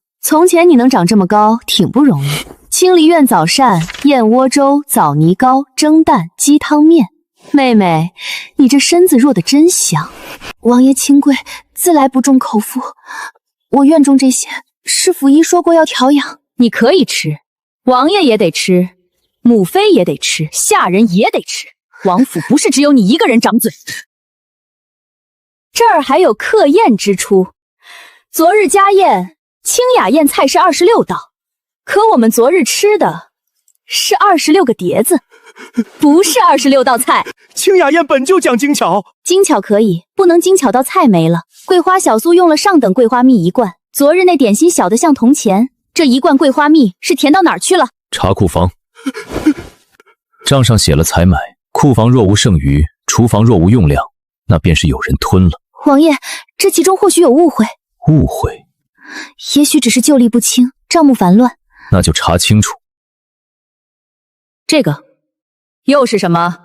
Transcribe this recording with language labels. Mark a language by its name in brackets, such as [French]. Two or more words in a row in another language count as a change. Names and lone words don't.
[Chinese] 從前你能長這麼高，挺不容易。清離院早膳，燕窩粥、棗泥糕、蒸蛋、雞湯麵。妹妹，你這身子弱得真香。王爺清貴，自來不重口腹。我院中這些，是府醫說過要調養。你可以吃，王爺也得吃，母妃也得吃，下人也得吃。王府不是只有你一個人掌嘴。这兒還有客宴之出。昨日家宴，清雅宴菜是26道，可我們昨日吃的是26個碟子，不是26道菜。清雅宴本就講精巧，精巧可以，不能精巧到菜沒了。桂花小酥用了上等桂花蜜1罐，昨日那點心小得像銅錢，這1罐桂花蜜是甜到哪兒去了？查庫房，賬上寫了採買，庫房若無剩餘，廚房若無用量，那便是有人吞了。王爺，這其中或許有誤會。誤會？也許只是舊例不清，賬目繁亂。那就查清楚。這個又是什麼？